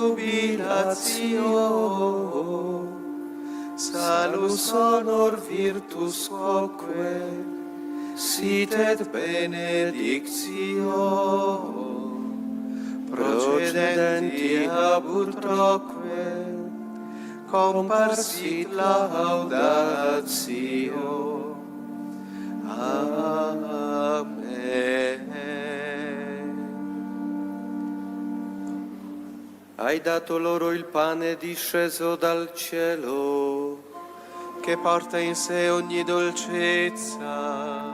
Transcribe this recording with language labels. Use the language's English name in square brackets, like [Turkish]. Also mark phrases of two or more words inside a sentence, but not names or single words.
[Latin] jubilatio, salus honor virtus quoque, sit et benedictio, procedenti ab utroque, comparsit laudatio. Amen. [Italian] Hai dato loro il pane disceso dal cielo, che porta in sé ogni dolcezza.